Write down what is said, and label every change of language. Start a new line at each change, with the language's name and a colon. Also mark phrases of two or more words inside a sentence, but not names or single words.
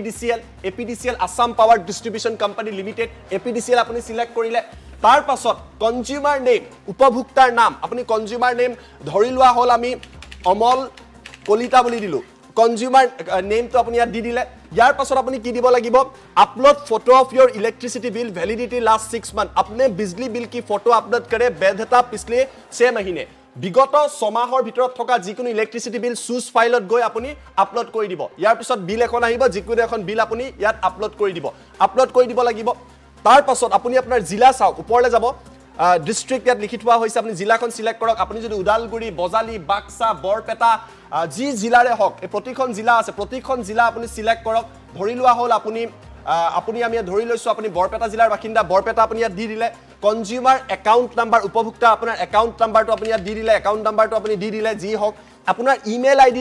Assamese: APDCL আসাম পাৱাৰ ডিস্ট্ৰিবিউশন কোম্পানী লিমিটেড APDCL আপুনি সিলেক্ট কৰিলে তাৰ পাছত
English: consumer name
Assamese: উপভোক্তাৰ নাম আপুনি
English: consumer name
Assamese: ধৰি লোৱা হল আমি অমল কলিতা বুলি দিলো
English: consumer name
Assamese: আপুনি ইয়াত দি দিলে ইয়াৰ পাছত আপুনি কি দিব লাগিব আপলোড
English: photo of your electricity bill validity last 6 month
Hindi: अपने बिजली बिल की फोटो अपलोड करे वैधता पिछले 6 महीने
Assamese: বিগত 6 মাহৰ ভিতৰত থকা যিকোনো ইলেক্ট্ৰিচিটি বিল সুজ ফাইলত গৈ আপুনি আপলোড কৰি দিব ইয়াৰ পিছত বিল এখন আহিব যিকোনো এখন বিল আপুনি ইয়াত আপলোড কৰি দিব লাগিব তাৰ পাছত আপুনি আপোনাৰ জিলা চাওক ওপৰলে যাব ডিস্ট্ৰিক্ট ইয়াত লিখি থোৱা হৈছে আপুনি জিলাখন সিলেক্ট কৰক আপুনি যদি উদালগুৰি বজালি বাক্সা বৰপেটা যি জিলাৰে হওক এই প্ৰতিখন জিলা আছে প্ৰতিখন জিলা আপুনি সিলেক্ট কৰক ধৰি লোৱা হল আপুনি আমি ধৰি লৈছো আপুনি বৰপেটা জিলাৰ বাসিন্দা বৰপেটা আপুনি ইয়াত দি দিলে
English: consumer account number
Assamese: উপভোক্তা আপোনাৰ
English: account number
Assamese: আপুনি ইয়াত দি দিলে
English: account number
Assamese: আপুনি দি দিলে যি হওক আপোনাৰ ইমেইল